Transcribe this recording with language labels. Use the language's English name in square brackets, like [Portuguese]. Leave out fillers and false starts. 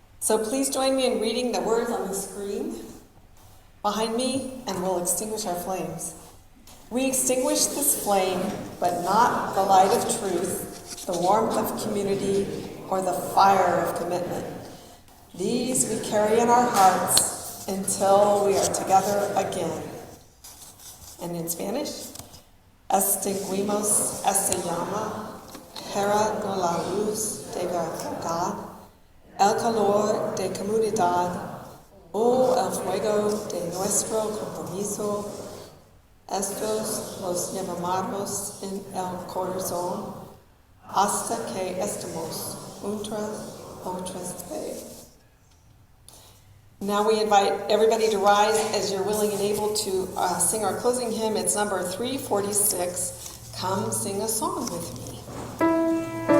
[English] So please join me in reading the words on the screen behind me, and we'll extinguish our flames. We extinguish this flame, but not the light of truth, the warmth of community, or the fire of commitment. These we carry in our hearts until we are together again. And in Spanish, [Spanish] extinguimos esta llama, para no la luz de verdad, el calor de comunidad, o el fuego de nuestro compromiso. Estos los llevamos en el corazón hasta que estemos otras vez. [English] Now we invite everybody to rise as you're willing and able to sing our closing hymn. It's number 346, Come Sing a Song with Me.